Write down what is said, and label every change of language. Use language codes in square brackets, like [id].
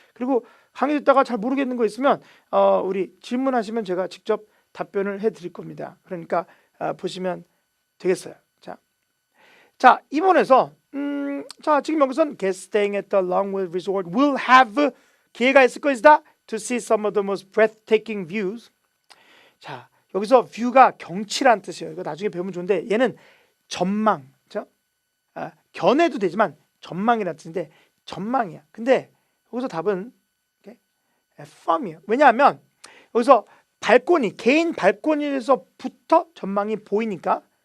[ko] 그리고 강의 듣다가 잘 모르겠는 거 있으면 우리 질문하시면 제가 직접 답변을 해드릴 겁니다. 그러니까 보시면 되겠어요. 자 2번에서 자 지금 여기선 [en] guest staying at the Longwood Resort will have [ko] 기회가 있을 것이다 [en] to see some of the most breathtaking views. [ko] 자, 여기서 view가 경치란 뜻이에요. 이거 나중에 배우면 좋은데 얘는 전망, 그렇죠? 견해도 되지만 전망이라는 뜻인데 전망이야. 근데 여기서 답은 from이에요. 왜냐하면 여기서 발코니, 개인 발코니에서부터 전망이 보이니까.